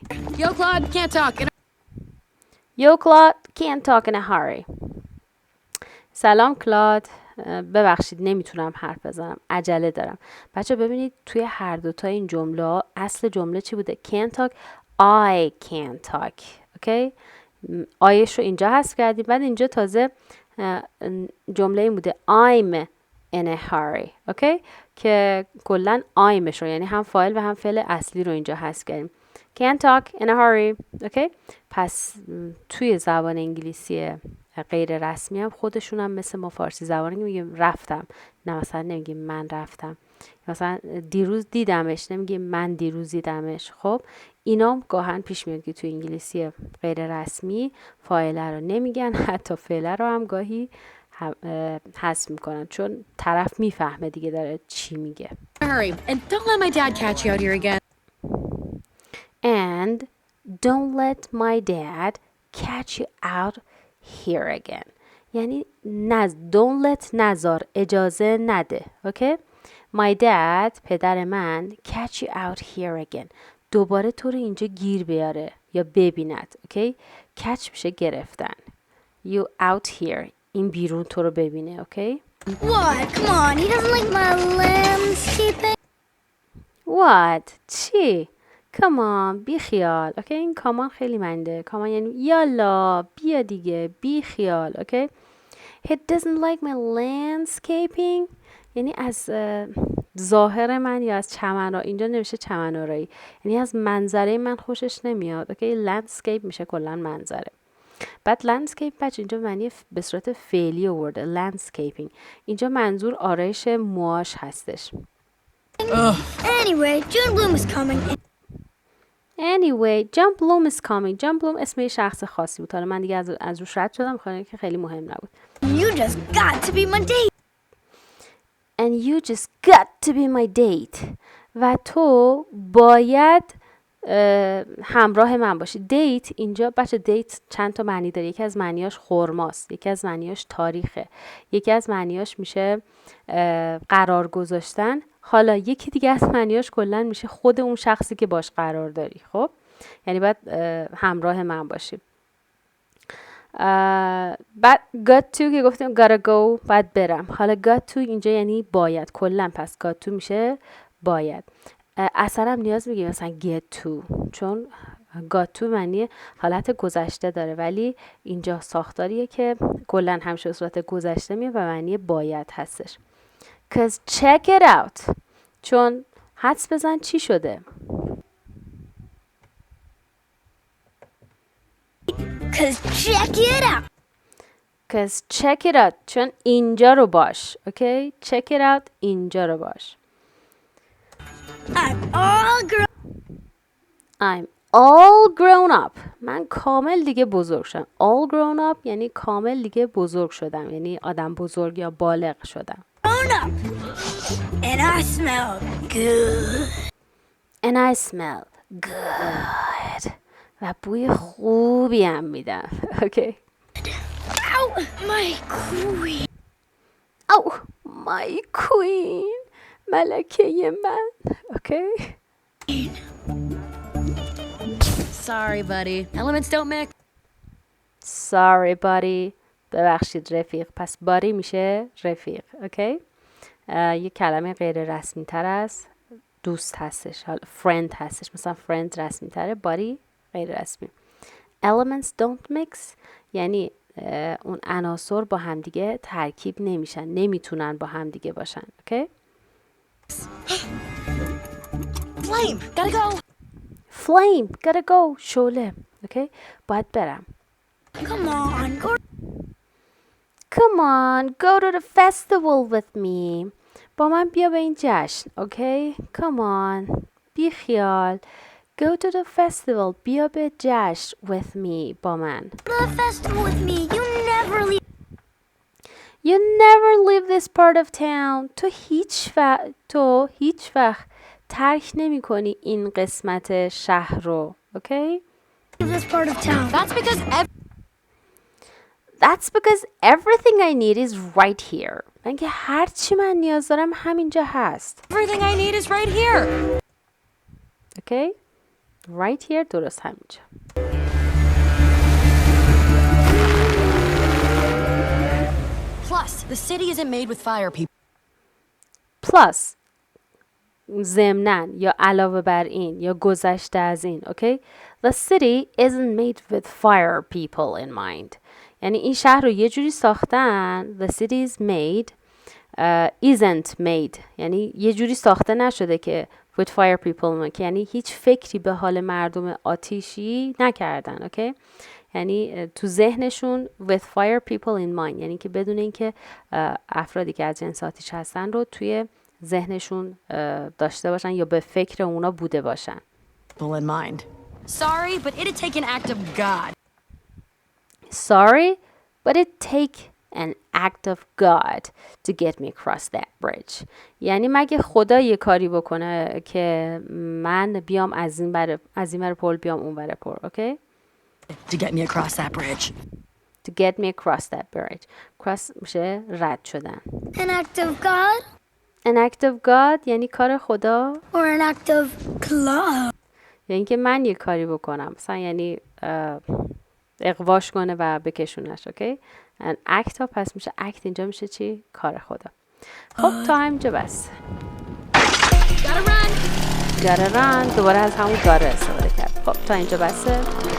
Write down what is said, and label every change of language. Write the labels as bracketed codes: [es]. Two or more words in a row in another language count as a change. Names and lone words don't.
[en] Yo, Claude, can't talk. Yo Claude can't talk in a hurry. [fa] سلام کلاد، ببخشید نمیتونم حرف بزنم، عجله دارم. بچه ببینید توی هر دوتا این جمله اصل جمله چی بوده؟ [en] can't talk. I can't talk. [fa] اوکی؟ آیش رو اینجا حذف کردیم. بعد اینجا تازه جمله این بوده [en] I'm in a hurry. [fa] اوکی؟ که کلن I'مش رو یعنی هم فاعل و هم فعل اصلی رو اینجا حذف کردیم. [en] Can't talk in a hurry. [fa] اوکی؟ پس توی زبان انگلیسی غیر رسمی هم خودشون هم مثل ما فارسی زبانی میگیم رفتم، نه مثلا نمیگیم من رفتم، مثلا دیروز دیدمش نمیگیم من دیروز دیدمش. خب اینا گاهن پیش میاد که توی انگلیسی غیر رسمی فاعله رو نمیگن، حتی فعله رو هم گاهی حذف میکنن چون طرف میفهمه دیگه داره چی میگه. [en] Hurry, and don't let my dad catch you out here again. And don't let my dad catch you out here again. [fa] یعنی [en] don't let [fa] نذار، اجازه نده. اوکی؟ [en] My dad [fa] پدر من [en] catch you out here again [fa] دوباره تو رو اینجا گیر بیاره یا ببیند. اوکی؟ catch میشه گرفتن. [en] You out here [fa] این بیرون تو رو ببینه. اوکی؟ [en] What? Come on, he doesn't like my landscaping. What? چی؟ Come on بی خیال. اوکی؟ [fa] این کامان خیلی منده. کامان یعنی یالا بیا دیگه بی خیال. اوکی؟ [en] He doesn't like my landscaping [fa] یعنی از ظاهر من یا از چمن‌ها. اینجا نمیشه چمن‌آرایی یعنی از منظره من خوشش نمیاد. اوکی؟ landscape میشه کلا منظره. بعد landscape بچه اینجا معنی به صورت فعلی آورده. landscaping اینجا منظور آرایش موهاش هستش. [en] Anyway, June Bloom is coming. Anyway, John Bloom is coming. [fa] John Bloom اسم یه شخص خاصی بود. حالا من دیگه از روش رد شدم خواهی که خیلی مهم نبود. [en] You just got to be my date. And you just got to be my date. [fa] و تو باید همراه من باشی. دیت اینجا بچه دیت چند تا معنی داره. یکی از معنیاش خرماست، یکی از معنیاش تاریخه، یکی از معنیاش میشه قرار گذاشتن. حالا یکی دیگه از معنیاش کلا میشه خود اون شخصی که باش قرار داری. خب یعنی باید همراه من باشی. بعد [en] got to [fa] که گفتیم [en] gotta go [fa] باید برم. حالا [en] got to [fa] اینجا یعنی باید کلا، پس [en] got to [fa] میشه باید. اصلا هم نیاز میگیم مثلا [en] get to [fa] چون [en] got to [fa] معنی حالت گذشته داره ولی اینجا ساختاریه که کلا همیشه صورت گذشته میاد و معنی باید هستش. [en] Cause check it out [fa] چون حدس بزن چی شده. [en] Cause check it out. Cause check it out [fa] چون اینجا رو باش. اوکی؟ [en] check it out [fa] اینجا رو باش. [en] I'm all grown. I'm all grown up. [fa] من کامل دیگه بزرگ شدم. [en] all grown up [fa] یعنی کامل دیگه بزرگ شدم. یعنی آدم بزرگ یا بالغ شدم. [en] Grown up. And I smell good. And I smell good. [fa] و بوی خوبی هم میدم. [en] Okay. Ow, my queen. Oh, my queen. [fa] ملکه من. [en] Okay. Sorry, buddy. Elements don't mix. Sorry buddy. [fa] ببخشید رفیق. پس باری میشه رفیق. اوکی. یه کلمه غیر رسمی تر از دوست هستش. حالا friend هستش. مثلا friend رسمی تره. باری غیر رسمی. [en] Elements don't mix [fa] یعنی اون عناصر با همدیگه ترکیب نمیشن. نمیتونن با همدیگه باشن. اوکی. [en] Flame, gotta go. Flame. Gotta go. [fa] شعله. اوکی. باید برم. [en] Come on, go. Come on, go to the festival with me. [fa] با من بیا به این جشن. [en] Okay? Come on. [fa] بی خیال. [en] Go to the festival. [fa] بیا به جشن [en] with me. [fa] با من. [en] To the festival with me. You never leave. You never leave this part of town. [fa] تو هیچ وقت ترک نمی کنی این قسمت شهر رو. [en] Okay? This part of town. That's because everything I need is right here. [fa] من که هر چی من نیاز دارم همینجا هست. [en] Everything I need is right here. Okay? Right here [fa] درست همینجا. [en] Plus, the city isn't made with fire people. [fa] Plus ضمناً یا علاوه بر این یا گذشته از این. Okay? [en] The city isn't made with fire people in mind. [fa] یعنی این شهر رو یه جوری ساختن. [en] The city is made isn't made [fa] یعنی یه جوری ساخته نشده که [en] with fire people [fa] که یعنی هیچ فکری به حال مردم آتیشی نکردن. Okay? یعنی تو ذهنشون [en] with fire people in mind [fa] یعنی که بدون اینکه افرادی که از جنس آتیش هستن رو توی ذهنشون داشته باشن یا به فکر اونا بوده باشن. [en] In mind. Sorry, but it'd take an act of God. Sorry, but it take an act of God to get me across that bridge. [fa] یعنی مگه خدا یه کاری بکنه که من بیام از این ور پل بیام اون ور پل. اوکی؟ [en] To get me across that bridge. To get me across that bridge. [fa] Cross میشه رد شدن. [en] An act of God An act of God [fa] یعنی کار خدا. [en] or an act of love. [fa] یعنی که من یه کاری بکنم. مثلا یعنی اقواش کنه و بکشونش. اوکی؟ [en] an act [fa] ها پس میشه act اینجا میشه چی؟ کار خدا. خب تا همینجا بس. [en] Gotta run. gotta run [fa] دوباره از همون gotta استفاده کرد. خب تا اینجا بسه.